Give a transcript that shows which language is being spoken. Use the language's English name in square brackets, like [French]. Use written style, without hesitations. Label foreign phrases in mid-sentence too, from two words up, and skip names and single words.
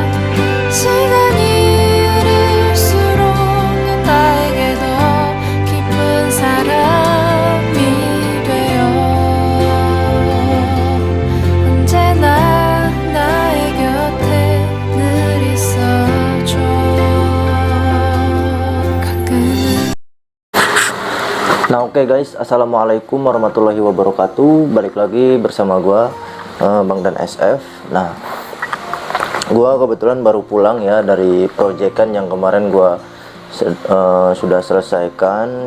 [Korean] 시간이 흐를수록 넌 나에게 더 깊은 사람이 되어 언제나 나의 곁에 늘 있어줘. 가끔은. [Indonesian] Nah oke guys, [Arabic] السلام عليكم ورحمة الله وبركاته. [Indonesian] Balik lagi bersama gua Bang Dan SF. Nah, gua kebetulan baru pulang ya dari proyekan yang kemarin gua sudah selesaikan.